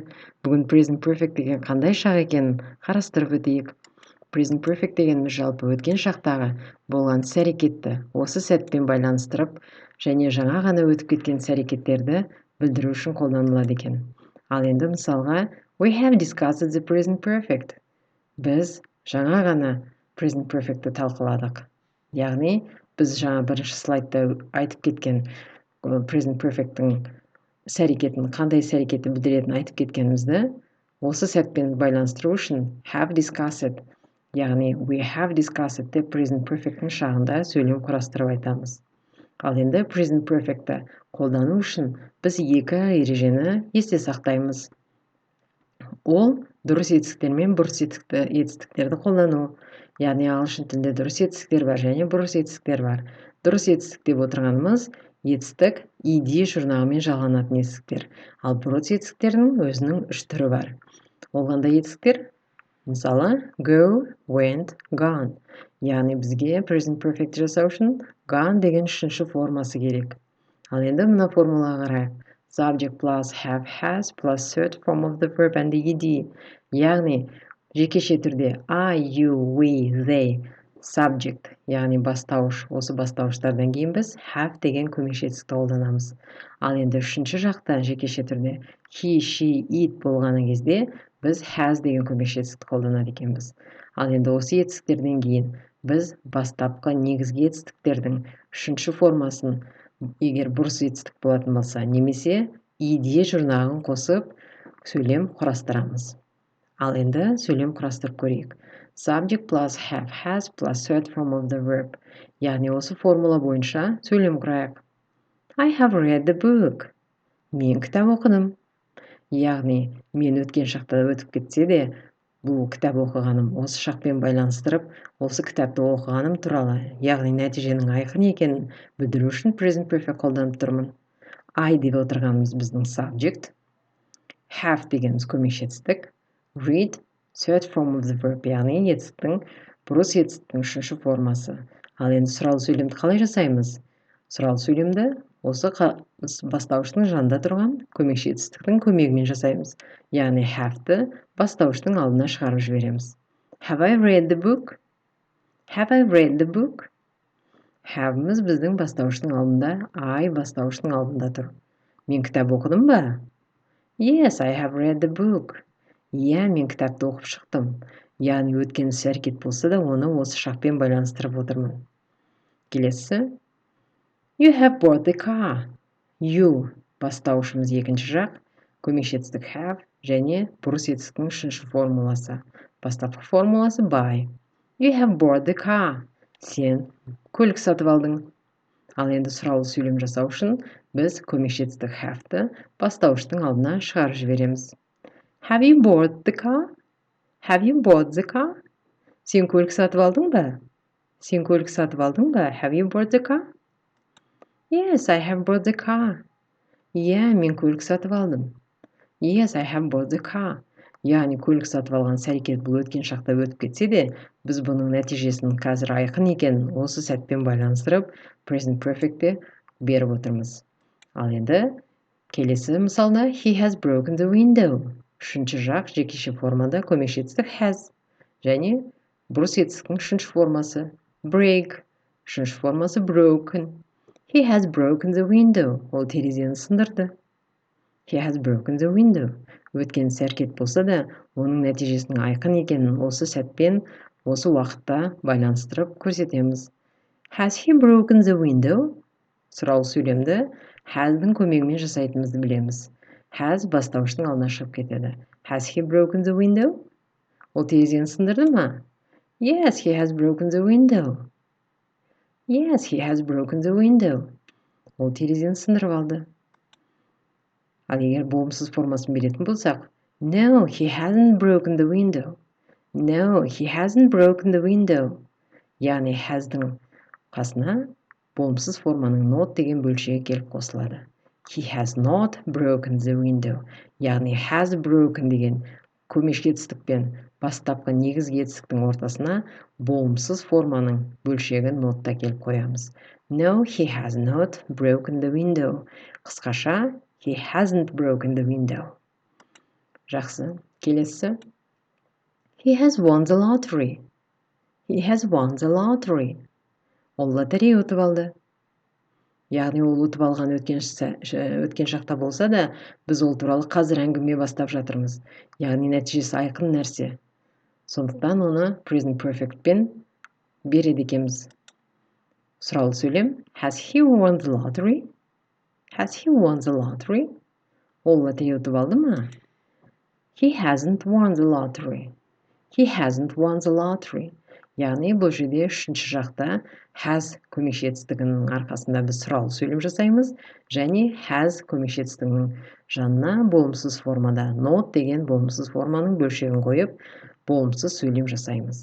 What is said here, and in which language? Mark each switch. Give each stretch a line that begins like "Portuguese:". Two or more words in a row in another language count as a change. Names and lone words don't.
Kazakh: Бүгін
English: present perfect
Kazakh: деген қандай шақ екенін қарастырып өтейік.
English: Present perfect
Kazakh: дегеніміз жалпы өткен шақтағы болған іс-әрекетті осы сәтпен байланыстырып және жаңа ғана өтіп кеткен іс-әрекеттерді білдіру үшін қолданылады екен. Ал енді мысалға
English: we have discussed the present perfect.
Kazakh: Біз жаңа ғана
English: present perfect'ті
Kazakh: талқыладық. Яғни біз жаңа бірінші слайдта айтып кеткен
English: present perfect'тің
Kazakh: іс-әрекетін, қандай іс-әрекетті білдіретінін айтып кеткенімізді осы сәтпен байланыстыру үшін
English: have discussed,
Kazakh: яғни
English: we have discussed
Kazakh: деп
English: present perfect'тің
Kazakh: шағында сөйлем құрастырып айтамыз. Ал енді
English: present perfect'ті
Kazakh: қолдану үшін біз екі ережені есте сақтаймыз. Ол дұрыс етістіктер мен бұрыс етістіктерді қолдану. Яғни ағылшын тілінде дұрыс етістіктер бар және бұрыс етістіктер бар. Дұрыс етістік деп отырғанымыз етістік ed жұрнағымен жалғанатын етістіктер. Ал бұрыс етістіктердің өзінің 3 түрі бар. Ол қандай етістіктер? Мысалы,
English: go, went, gone.
Kazakh: Яғни бізге
English: present perfect
Kazakh: жасау үшін gone деген 3-ші формасы керек. Ал енді мына формулаға қарайық.
English: Subject plus have has plus third form of the verb and the ed.
Kazakh: Яғни жекеше түрде
English: I, you, we, they, subject,
Kazakh: яғни бастауыш. Осы бастауыштардан кейін біз have деген көмекші етістікті қолданамыз. Ал енді үшінші жақта жекеше түрде
English: he, she, it
Kazakh: болғаны кезде біз has деген көмекші етістікті қолданады екенбіз. Ал енді осы етістіктерден кейін біз бастапқы негізгі етістіктердің үшінші формасын егер бұрыс етістік болатын болса, немесе ed жұрнағын қосып сөйлем құрастырамыз. Ал енді сөйлем құрастырып көрейік.
English: Subject plus have has plus third form of the verb.
Kazakh: Яғни осы формула бойынша сөйлем құрайық.
English: I have read the book.
Kazakh: Мен кітап оқыдым. Яғни мен өткен шақта өтіп кетсе де, бұл кітап оқығаным осы шақпен байланыстырып, осы кітапты оқығаным туралы, яғни нәтиженің айқын екенін білдіру үшін
English: present perfect
Kazakh: қолданып тұрмын. I деп отырғанымыз біздің subject, have дегеніміз көмекші етістік,
English: read third form of the verb,
Kazakh: яғни етістіктің бұрыс етістіктің 3-ші формасы. Ал енді сұралы сөйлемді қалай жасаймыз? Сұралы сөйлемді осы бастауыштың жанында тұрған көмекші етістіктің көмегімен жасаймыз. Яғни have-ті бастауыштың алдына шығарып жібереміз.
English: Have I read the book? Have I read the book?
Kazakh: Have-міз біздің бастауыштың алдында, I бастауыштың алдында тұр. Мен кітап оқыдым ба?
English: Yes, I have read the book.
Kazakh: Иә, мен кітапты оқып шықтым. Яғни өткен іс-әрекет болса да, оны осы шақпен байланыстырып отырмын. Келесі.
English: You have bought the car.
Kazakh: You бастауышымыз екінші жақ, көмекші етістік have және бұрыс етістіктің 3-ші формуласы. Бастапқы формуласы
English: by. You have bought the car.
Kazakh: Сен көлік сатып алдың. Ал енді сұралы сөйлем жасау үшін біз көмекші етістік have-ті бастауыштың алдына шығарып жібереміз.
English: Have you bought the car? Have you bought the car?
Kazakh: Сен көлік сатып алдың ба? Сен көлік сатып алдың ба?
English: Have you bought the car? Yes, I have bought the car.
Kazakh: Иә, мен көлік сатып алдым.
English: Yes, I have bought the car.
Kazakh: Яғни көлік сатып алған іс-әрекет бұл өткен шақта өтіп кетсе де, біз бұның нәтижесінің қазір айқын екенін осы сәтпен байланыстырып,
English: present perfect'те
Kazakh: беріп отырмыз. Ал енді келесі мысалда
English: he has broken the window.
Kazakh: Үшінші жақ жекеше формада көмекші етістік has және бұрыс етістіктің 3-ші формасы break, 3-ші формасы broken.
English: He has broken the window.
Kazakh: Ол терезені сындырды.
English: He has broken the window.
Kazakh: Өткен іс-әрекет болса да, оның нәтижесінің айқын екенін осы сәтпен, осы уақытта байланыстырып көрсетеміз.
English: Has he broken the window?
Kazakh: Сұралы сөйлемді has-дің көмегімен жасайтынымызды білеміз. Has бастауыштың алдына шығып кетеді.
English: Has he broken the window?
Kazakh: Ол терезені сындырды ма?
English: Yes, he has broken the window. Yes, he has broken the window.
Kazakh: Ол терезені сындырып алды. Ал егер болымсыз формасын беретін болсақ,
English: No, he hasn't broken the window. No, he hasn't broken the window.
Kazakh: Яғни has-дің қасына болымсыз форманың not деген бөлшегі келіп қосылады.
English: He has not broken the window.
Kazakh: Яғни
English: has broken
Kazakh: деген көмекші етістікпен бастапқы негізгі етістіктің ортасына болымсыз форманың бөлшегін нотта келіп қоямыз.
English: No, he has not broken the window. Қысқаша, he hasn't broken the window.
Kazakh: Жақсы. Келесі.
English: He has won the lottery. He has won the lottery.
Kazakh: Ол лотерея ұтып алды. Яғни ол ұтып алған өткен шақта болса да, біз ол туралы қазір әңгіме бастап жатырмыз. Яғни нәтижесі айқын нәрсе. Сондықтан оны
English: present perfect
Kazakh: пен береді екенбіз. Сұраулы сөйлем.
English: Has he won the lottery? Has he won the lottery?
Kazakh: Ол лотерея ұтып алды ма?
English: He hasn't won the lottery. He hasn't won the lottery.
Kazakh: Яғни бұл жерде үшінші жақта has көмекші етістігінің арқасында біз сұраулы сөйлем жасаймыз, және has көмекші етістігінің жанына болымсыз формада not деген болымсыз форманың бөлшегін қойып, болымсыз сөйлем жасаймыз.